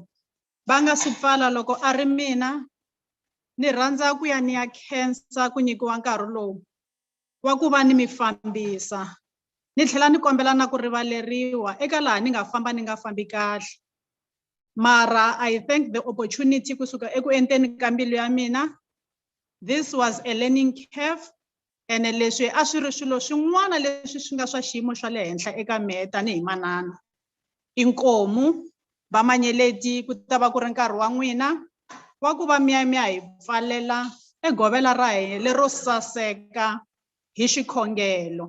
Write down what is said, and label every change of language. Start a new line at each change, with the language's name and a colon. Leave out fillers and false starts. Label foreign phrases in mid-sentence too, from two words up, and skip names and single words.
Tsonga: Va nga si pfala loko a ri mina ni rhandza ku ya ni ya khensa ku nyikiwa nkarhi lowu wa ku va ni mi fambisa. Ni tlhela ni kombela na ku rivaleriwa eka laha ni nga fambi kahle. Mara
English: I thank the opportunity
Tsonga: kusuka eku enteni ka mbilu ya mina.
English: This was a learning curve, and
Tsonga: leswi a swi ri swilo swin'wana leswi swi nga swa xiyimo xa le henhla eka mehe tanihi manana. Inkomu vamanyeleti ku ta va ku ri nkarhi wa n'wina wa ku va mi ya hi pfalela egovela ra hina lero saseka hi xikhongelo.